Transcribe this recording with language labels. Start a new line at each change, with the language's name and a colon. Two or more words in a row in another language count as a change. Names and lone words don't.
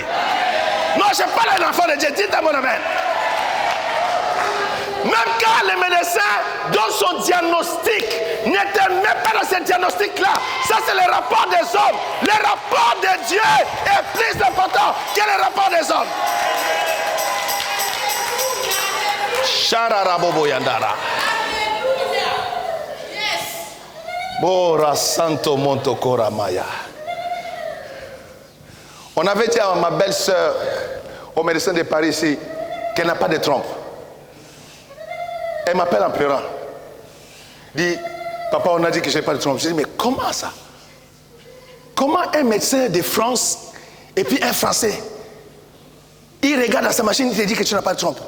French: Non, je parle à un enfant de Dieu, dites à mon amen. Même quand le médecin donne son diagnostic, ne te mets pas dans ce diagnostic-là. Ça, c'est le rapport des hommes. Le rapport de Dieu est plus important que le rapport des hommes. Shararabobo yandara. Bora santo monto koramaya. On avait dit à ma belle-sœur, au médecin de Paris ici, qu'elle n'a pas de trompe. Elle m'appelle en pleurant. Elle dit, papa, on a dit que je n'ai pas de trompe. Je dis, mais comment ça? Comment un médecin de France et puis un Français, il regarde dans sa machine, il te dit que tu n'as pas de trompe?